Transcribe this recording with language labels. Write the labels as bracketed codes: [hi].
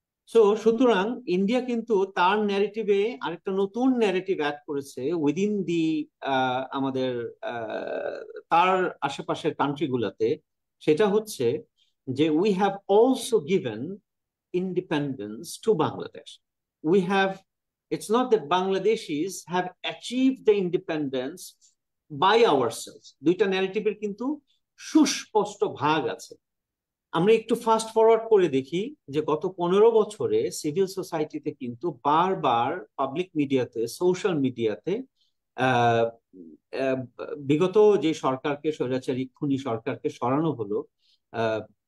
[bn] So সুতরাং India কিন্তু তার ন্যারেটিভে আরেকটা নতুন ন্যারেটিভ অ্যাড করেছে [en] within the [bn] আমাদের আহ, তার আশেপাশের কান্ট্রি গুলাতে। সেটা হচ্ছে যে [en] We have also given independence to Bangladesh. We have, it's not that Bangladeshis have achieved the independence by ourselves. [bn] দুইটা ন্যারেটিভের কিন্তু সুস্পষ্ট ভাগ আছে। আমরা একটু ফাস্ট ফরওয়ার্ড করে দেখি যে গত 15 বছরে সিভিল সোসাইটিতে কিন্তু বারবার পাবলিক মিডিয়াতে, সোশ্যাল মিডিয়াতে আহ আহ, বিগত যে সরকারকে, স্বৈরাচারী খুনি সরকারকে সরানো হলো, আহ,